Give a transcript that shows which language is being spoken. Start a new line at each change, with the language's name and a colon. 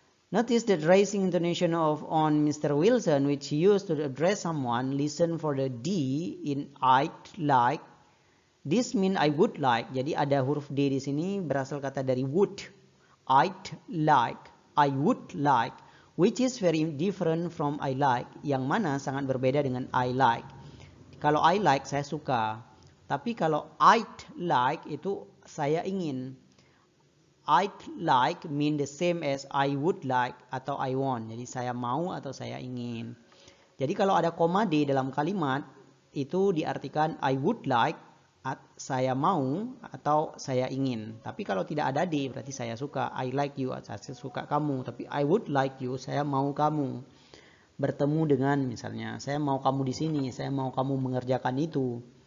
English: Notice that raising intonation on Mr. Wilson, which he used to address someone, listen for the D in I'd like. This mean I would like.
Indonesian: Jadi ada huruf D di sini berasal kata dari would.
English: I'd like, I would like, which is very different from I like.
Indonesian: Yang mana sangat berbeda dengan I like. Kalau I like, saya suka. Tapi kalau I'd like, itu saya ingin.
English: I'd like mean the same as I would like atau I want.
Indonesian: Jadi saya mau atau saya ingin. Jadi kalau ada koma D dalam kalimat, itu diartikan I would like, saya mau atau saya ingin. Tapi kalau tidak ada D, berarti saya suka.
English: I like you,
Indonesian: saya suka kamu. Tapi
English: I would like you,
Indonesian: saya mau kamu. Bertemu dengan misalnya, saya mau kamu di sini, saya mau kamu mengerjakan itu.